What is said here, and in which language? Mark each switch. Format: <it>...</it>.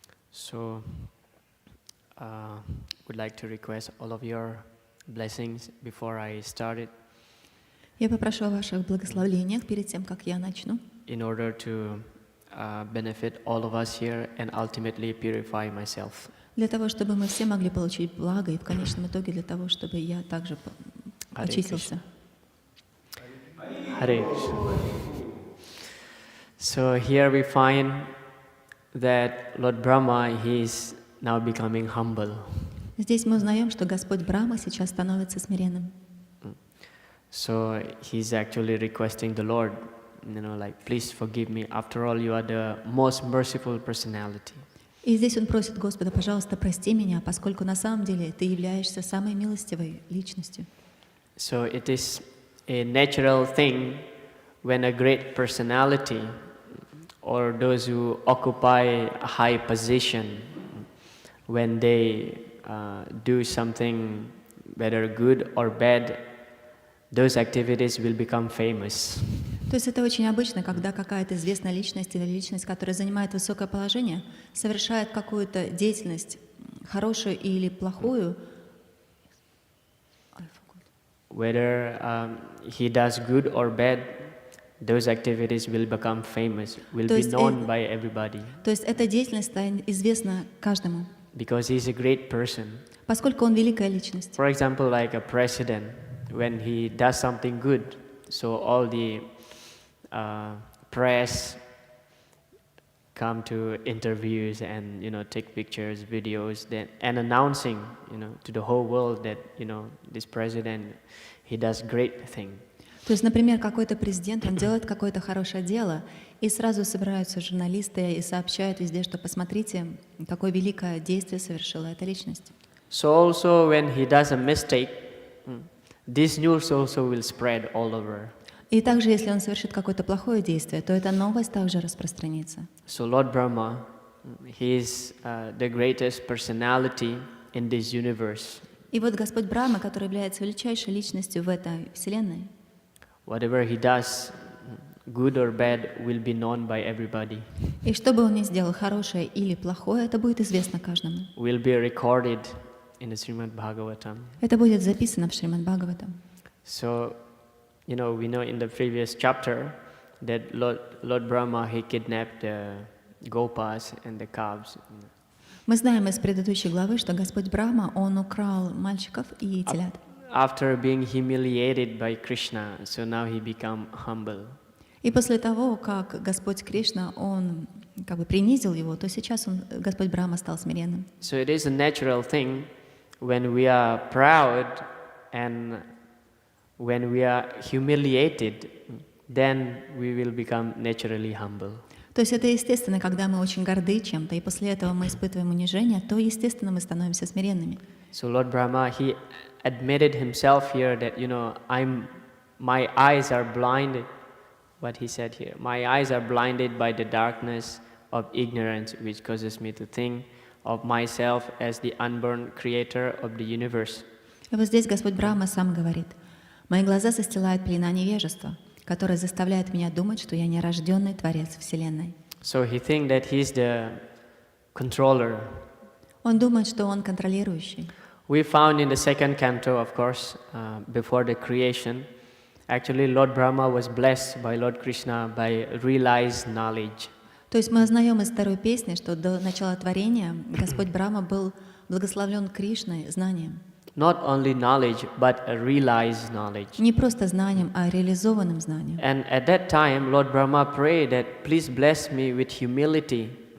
<en>So, would like to request all of your blessings before I start it.</en> <ru>Я попрошу о ваших благословениях перед тем, как я начну.</ru> <en>In order to benefit all of us here and ultimately purify myself.</en> <ru>Для того, чтобы мы все могли получить благо, и в конечном итоге для того, чтобы я также очистился.</ru> <en>Hare Krishna. So here we find that Lord Brahma, he is now becoming humble.</en> <ru>Здесь мы узнаем, что Господь Брахма сейчас становится смиренным.</ru> <en>So he's actually requesting the Lord, like, please forgive me. After all, you are the most merciful personality.</en> <ru>И здесь он просит Господа, пожалуйста, прости меня, поскольку на самом деле ты являешься самой милостивой личностью.</ru> <en>So it is a natural thing when a great personality or those who occupy a high position, when they do something, whether good or bad, those activities will become famous.</en> <ru>То есть это очень обычно, когда какая-то известная личность или личность, которая занимает высокое положение, совершает какую-то деятельность, хорошую или плохую.</ru> <en>Whether he does good or bad, those activities will become famous, will be known by everybody.</en> <ru>То есть эта деятельность станет известна каждому.</ru> <en>Because he is a great person.</en> <ru>Поскольку он великая личность.</ru> <en>For example, like a president, when he does something good, so all the press come to interviews and take pictures, videos, and announcing to the whole world that this president, he does great thing.</en> <ru>То есть, например, какой-то президент, он делает какое-то хорошее дело, и сразу собираются журналисты и сообщают везде, что посмотрите, какое великое действие совершила эта личность.</ru> <en>So also when he does a mistake, this news also will spread all over.</en> <ru>И также, если он совершит какое-то плохое действие, то эта новость также распространится.</ru> <en>So Lord Brahma, he is the greatest personality in this universe.</en> <ru>И вот Господь Брахма, который является величайшей личностью в этой вселенной,</ru> <en>whatever he does, good or bad, will be known by everybody.</en> <ru>И что бы он ни сделал, хорошее или плохое, это будет известно каждому.</ru> <en>Will be recorded in the Shrimad Bhagavatam.</en> <ru>Это будет записано в Шримад Бхагаватам.</ru> <en>So, we know in the previous chapter that Lord Brahma, he kidnapped the gopas and the calves.</en> <ru>Мы знаем из предыдущей главы, что Господь Брахма, он украл мальчиков и телят.</ru> <en>After being humiliated by Krishna, so now he become humble.</en> <ru>И после того, как Господь Кришна, он принизил его, то сейчас Господь Брахма стал смиренным.</ru> <en>So it is a natural thing when we are proud and when we are humiliated, then we will become naturally humble.</en> <ru>То есть это естественно, когда мы очень горды чем-то, и после этого мы испытываем унижение, то естественно мы становимся смиренными.</ru> <en>So Lord Brahma, he admitted himself here that my eyes are blinded. What he said here, my eyes are blinded by the darkness of ignorance, which causes me to think of myself as the unborn creator of the universe.</en> <ru>И вот здесь Господь Брахма сам говорит: «Мои глаза застилает пелена невежества, которая заставляет меня думать, что я нерожденный Творец Вселенной».</ru> <en>So he thinks that he's the controller.</en> <ru>Он думает, что он контролирующий.</ru> <en>We found in the second canto, of course, before the creation, actually Lord Brahma was blessed by Lord Krishna by realized knowledge.</en> <ru>То есть мы узнаем из второй песни, что до начала творения Господь Брахма был благословлен Кришной знанием.</ru> <en>Not only knowledge, but a realized knowledge.</en> <ru>Не просто знанием, а реализованным знанием.</ru> <en>And at that time, Lord Brahma prayed that, please bless me with humility.</en>